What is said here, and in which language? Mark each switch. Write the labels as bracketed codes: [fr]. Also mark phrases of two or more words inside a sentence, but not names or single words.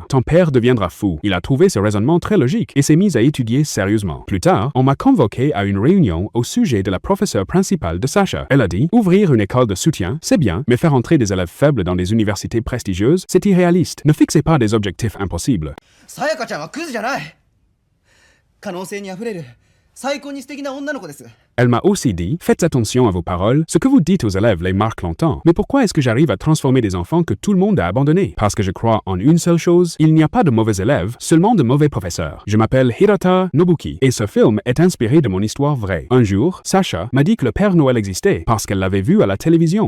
[fr] Ton père deviendra fou. Il a trouvé ce raisonnement très logique et s'est mis à étudier sérieusement. Plus tard, on m'a convoqué à une réunion au sujet de la professeure principale de Sacha. Elle a dit, ouvrir une école de soutien, c'est bien, mais faire entrer des élèves faibles dans des universités prestigieuses, c'est irréaliste. Ne fixez pas des objectifs impossibles. [ja] さやかちゃんはクズじゃない。可能性にあふれる最高に素敵な女の子です。 [fr] Elle m'a aussi dit, faites attention à vos paroles, ce que vous dites aux élèves les marque longtemps. Mais pourquoi est-ce que j'arrive à transformer des enfants que tout le monde a abandonnés? Parce que je crois en une seule chose, il n'y a pas de mauvais élèves, seulement de mauvais professeurs. Je m'appelle Hirata Nobuki, et ce film est inspiré de mon histoire vraie. Un jour, Sacha m'a dit que le Père Noël existait, parce qu'elle l'avait vu à la télévision.